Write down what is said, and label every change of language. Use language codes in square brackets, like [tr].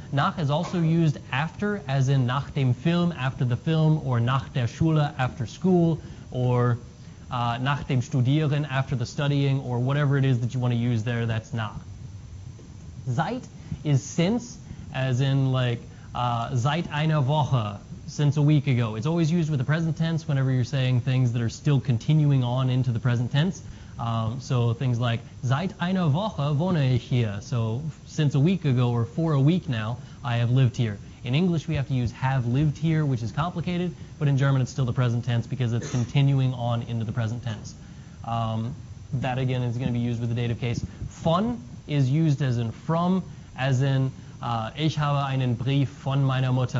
[en] Nach is also used after, as in [de] nach dem Film, [en] after the film, or [de] nach der Schule, [en] after school, or [de] nach dem Studieren, [en] after the studying, or whatever it is that you want to use there, that's nach. Seit is since, as in like [de] seit einer Woche, [en] since a week ago. It's always used with the present tense whenever you're saying things that are still continuing on into the present tense. So things like [de] seit einer Woche wohne ich hier. [en] So since a week ago or for a week now, I have lived here. In English, we have to use have lived here, which is complicated, but in German, it's still the present tense because it's continuing on into the present tense. That, again, is going to be used with the dative case. Von is used as in from, as in [de] ich habe einen Brief von meiner Mutter.